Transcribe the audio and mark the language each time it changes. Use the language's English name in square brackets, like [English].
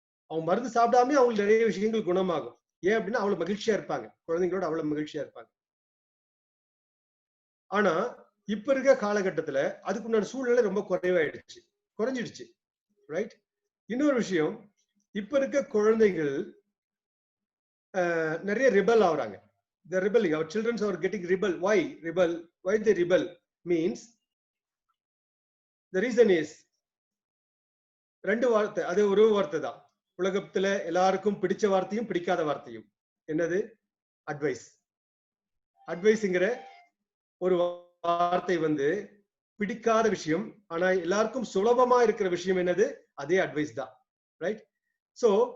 [Tamil] அவங்க மருந்து சாப்பிடாம அவங்களுக்கு நிறைய விஷயங்கள் குணமாகும். ஏன் அப்படின்னா அவ்வளவு மகிழ்ச்சியா இருப்பாங்க, குழந்தைங்களோட அவ்வளவு மகிழ்ச்சியா இருப்பாங்க. ஆனா இப்ப இருக்க காலகட்டத்துல அதுக்குண்டான சூழ்நிலை ரொம்ப குறைஞ்சிடுச்சு. ரைட்? இன்னொரு விஷயம், இப்ப இருக்க குழந்தைகள் நிறைய ரிபல் ஆகுறாங்க. [English] The rebelling, our children are getting rebel. Why they rebel means the reason is [Tamil] ரெண்டு வார்த்தை, அது ஒரு வார்த்தை தான். உலகத்துல எல்லாருக்கும் பிடிச்ச வார்த்தையும் பிடிக்காத வார்த்தையும். என்னது? அட்வைஸ்ங்கிற ஒரு வார்த்தை வந்து பிடிக்காத விஷயம், ஆனா எல்லாருக்கும் சுலபமா இருக்கிற விஷயம் என்னது? அதே அட்வைஸ் தான். ரைட்? சோ